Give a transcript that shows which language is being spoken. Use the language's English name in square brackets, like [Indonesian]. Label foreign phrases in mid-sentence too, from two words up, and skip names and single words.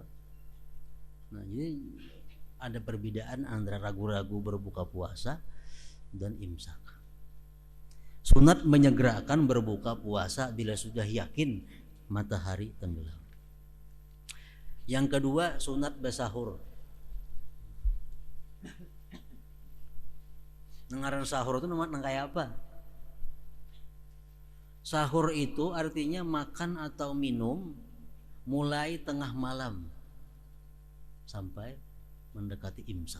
[Indonesian] Nah jadi ada perbedaan antara ragu-ragu berbuka puasa dan imsak. Sunat menyegerakan berbuka puasa bila sudah yakin matahari tenggelam. Yang kedua sunat bersahur. [Banjar] Ngaran sahur itu nang kayak apa? [Indonesian] Sahur itu artinya makan atau minum mulai tengah malam sampai mendekati imsak.